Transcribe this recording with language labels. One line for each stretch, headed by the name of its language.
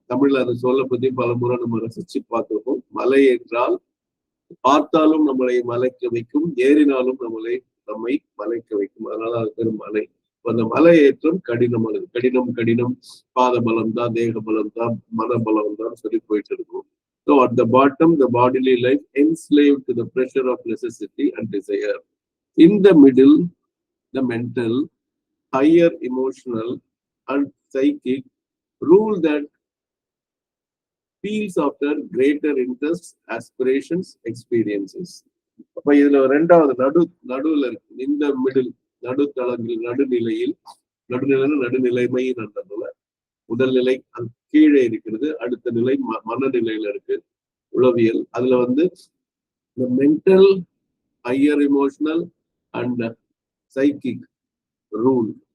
Tamil: தமிழ்ல அதை சொல்ல பத்தி பல முறை நம்ம ரசிச்சு பார்த்திருக்கோம். மலை என்றால் பார்த்தாலும் நம்மளை மலைக்க வைக்கும், ஏறினாலும் நம்மை மலைக்க வைக்கும். அதனால அது பேர் மலை. அந்த மலை ஏற்றம் கடினமானது. கடினம் பாத பலம் தான், தேக பலம் தான், மனபலம் தான் சொல்லி போயிட்டு இருக்கும்.
English: So at the bottom, the bodily life enslaved to the pressure of necessity and desire. In the middle, the mental, higher emotional and psychic rule that feels after greater interests, aspirations, experiences.
Tamil: அப்ப இதுல 2வது நடுவுல இருக்கு. இந்த middle, நடுத்தளத்தில், நடுநிலைமை நல்லதுல முதல் நிலை கீழே இருக்கிறது. அடுத்த நிலை மனநிலையில இருக்கு, உளவியல். அதுல வந்து இந்த
English: Mental, higher emotional and psychic rule.